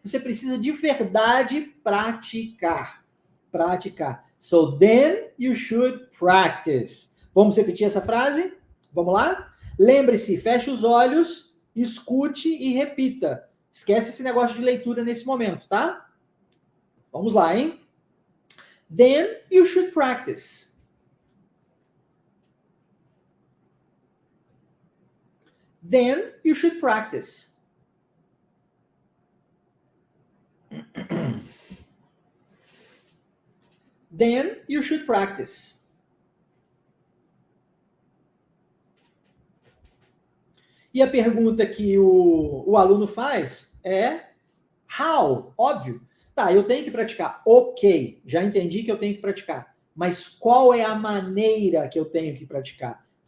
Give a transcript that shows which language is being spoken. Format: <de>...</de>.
<pt>Você precisa de verdade praticar. Praticar.</pt> <en>So then you should practice.</en> <pt>Vamos repetir essa frase? Vamos lá? Lembre-se, feche os olhos, escute e repita. Esquece esse negócio de leitura nesse momento, tá? Vamos lá, hein?</pt> <en>Then you should practice. Then you should practice. Then you should practice.</en> <pt>E a pergunta que o aluno faz é how? Óbvio. Tá, eu tenho que praticar. Ok, já entendi que eu tenho que praticar. Mas qual é a maneira que eu tenho que praticar?</pt>